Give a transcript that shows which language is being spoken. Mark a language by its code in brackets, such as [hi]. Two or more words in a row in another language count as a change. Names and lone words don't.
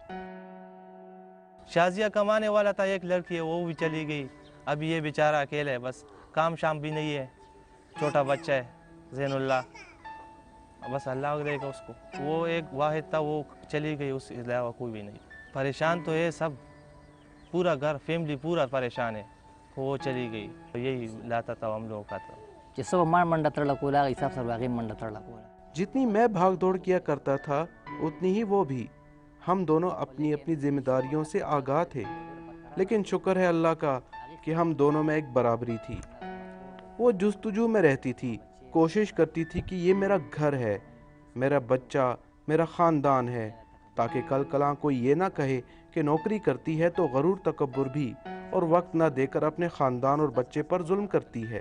[ur] شازیہ کمانے والا تھا، ایک لڑکی ہے وہ بھی چلی گئی، اب یہ بیچارہ اکیلا ہے، بس کام شام بھی نہیں ہے، چھوٹا بچہ ہے زین اللہ، بس اللہ دے گا اس کو۔ وہ ایک واحد تھا، وہ چلی گئی، اس کے علاوہ کوئی بھی نہیں۔ پریشان تو ہے سب، پورا گھر فیملی پورا پریشان ہے، وہ چلی گئی، یہی لاتا تھا ہم لوگوں کا تھا۔ [ps] چې سبا ما منډه تړله کوله هغه حساب سره هغې منډه تړله کوله. [ur] جتنی میں بھاگ دوڑ کیا کرتا تھا اتنی ہی وہ بھی. ہم دونوں اپنی اپنی ذمہ داریوں سے آگاہ تھے، لیکن شکر ہے اللہ کا کہ ہم دونوں میں ایک برابری تھی. وہ جستجو میں رہتی تھی، کوشش کرتی تھی کہ یہ میرا گھر ہے، میرا بچہ، میرا خاندان ہے، تاکہ کل کلاں کوئی یہ نہ کہے کہ نوکری کرتی ہے تو غرور تکبر بھی اور وقت نہ دے کر اپنے خاندان اور بچے پر ظلم کرتی ہے.